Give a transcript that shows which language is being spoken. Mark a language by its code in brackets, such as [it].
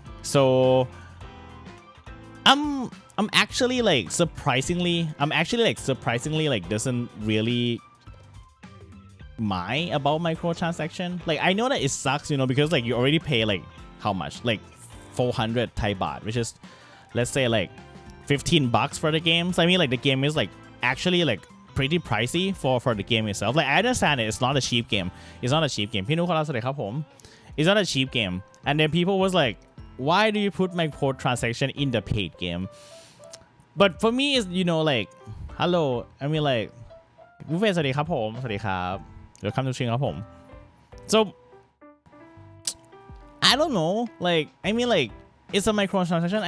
[en] So I'm actually like surprisingly like doesn't really mind about microtransaction. Like I know that it sucks, because like you already pay like how much, like 400 Thai baht, which is let's say like $15 for the game. So I mean like the game is like actually like pretty pricey for the game itself. Like I understand it's not a cheap game. It's not a cheap game. [th] พี่นุ๊กครับสวัสดีครับผม [en] It's not a cheap game. And then people was like, why do you put microtransaction in the paid game? But for me is like hello, I mean like [th] บุฟเฟ่สวัสดีครับผมสวัสดีครับ [en] Welcome to stream ครับผม So I don't know, like I mean like it's a microtransaction.